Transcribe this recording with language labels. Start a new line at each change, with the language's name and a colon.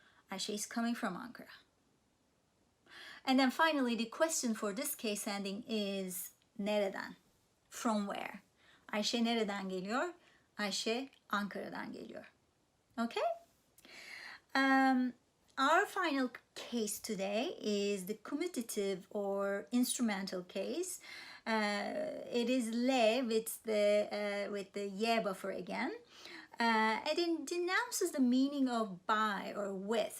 English: Ayşe is coming from Ankara. And then finally, the question for this case ending is nereden? From where?
Turkish: Ayşe nereden geliyor? Ayşe Ankara'dan geliyor.
English: Okay? Our final case today is the commutative or instrumental case, It is le with the ye buffer again. And it denounces the meaning of by or with.